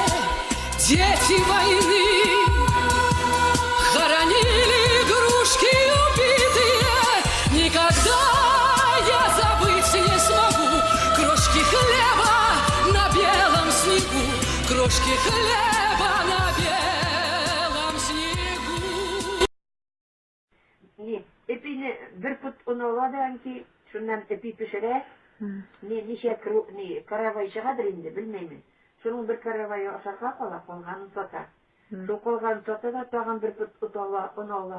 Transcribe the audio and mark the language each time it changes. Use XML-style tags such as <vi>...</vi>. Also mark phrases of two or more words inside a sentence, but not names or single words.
<ru>Дети войны хоронили игрушки убитые. Никогда я забыть не смогу крошки хлеба на белом снегу. Крошки хлеба на белом снегу.</ru> <gag>Epini bir put un oladan ki şundan epi pişire nişe karavay çıkadır indi bilmeyim. Şunun bir karavayı aşağı kolganın sata. Şu kolganın sata da tağın bir put un ola.</gag>